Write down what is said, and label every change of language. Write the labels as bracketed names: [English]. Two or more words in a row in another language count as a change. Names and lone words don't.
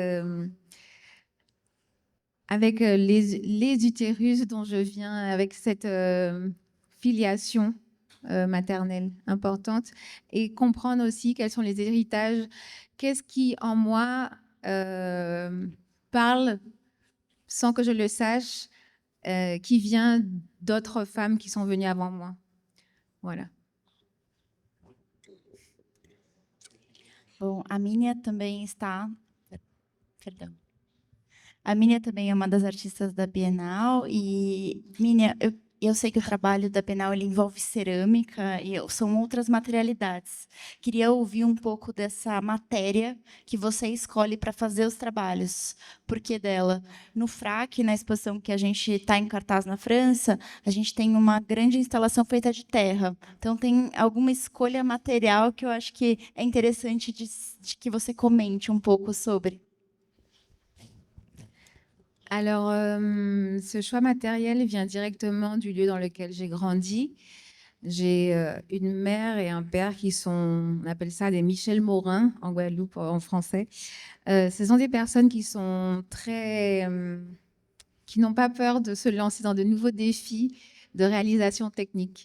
[French] les utérus dont je viens, avec cette filiation maternelle importante et comprendre aussi quels sont les héritages, qu'est-ce qui en moi parle sans que je le sache, qui vient d'autres femmes qui sont venues avant moi. Voilà. [Portuguese] Bom, a Mínia também está... A Mínia também é uma das artistas da Bienal. E, Mínia, eu eu sei que o trabalho da Bienal ele envolve cerâmica e são outras materialidades. Queria ouvir um pouco dessa matéria que você escolhe para fazer os trabalhos. Por que dela? No FRAC, na exposição que a gente está em cartaz na França, a gente tem uma grande instalação feita de terra. Então, tem alguma escolha material que eu acho que é interessante de que você comente um pouco sobre. [French] Alors, ce choix matériel vient directement du lieu dans lequel j'ai grandi. J'ai une mère et un père qui sont, on appelle ça des Michel Morin en Guadeloupe en français. Ce sont des personnes qui sont très, qui n'ont pas peur de se lancer dans de nouveaux défis de réalisation technique.